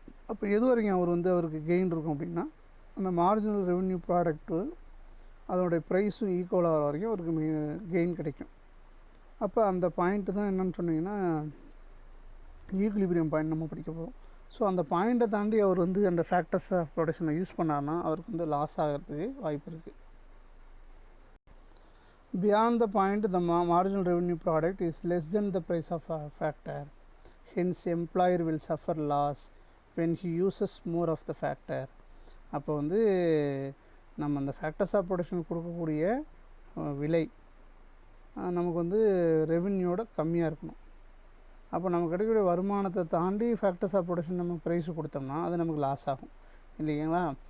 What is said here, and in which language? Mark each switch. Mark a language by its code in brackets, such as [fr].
[ta] அப்போ எது வரைக்கும் அவருக்கு கெயின் இருக்கும் அப்படின்னா அந்த மார்ஜினல் ரெவென்யூ ப்ராடக்ட்டு அதனுடைய ப்ரைஸும் ஈக்குவலாக வர வரைக்கும் அவருக்கு கெயின் கிடைக்கும். அப்போ அந்த பாயிண்ட்டு தான் என்னென்னு சொன்னிங்கன்னா ஈக்குலிபிரியம் பாயிண்ட் நம்ம படிக்க போகிறோம். ஸோ அந்த பாயிண்ட்டை தாண்டி அவர் வந்து அந்த ஃபேக்டர்ஸ் ஆஃப் ப்ரொடக்ஷனை யூஸ் பண்ணார்னா அவருக்கு வந்து லாஸ் ஆகிறதுக்கு வாய்ப்பு இருக்குது. [en] Beyond the point, the marginal revenue product is less than the price of a factor. Hence, employer will suffer loss when he uses more of the factor. [ta] அப்போ வந்து நம்ம அந்த ஃபேக்டர்ஸ் ஆஃப் ப்ரொடக்ஷன் கொடுக்கக்கூடிய விலை நமக்கு வந்து ரெவென்யூவோட கம்மியாக இருக்கணும். அப்போ நமக்கு கிடைக்கக்கூடிய வருமானத்தை தாண்டி ஃபேக்டர்ஸ் ஆஃப் ப்ரொடக்ஷன் நம்ம ப்ரைஸ் கொடுத்தோம்னா அது நமக்கு லாஸ் ஆகும் இல்லைங்களா.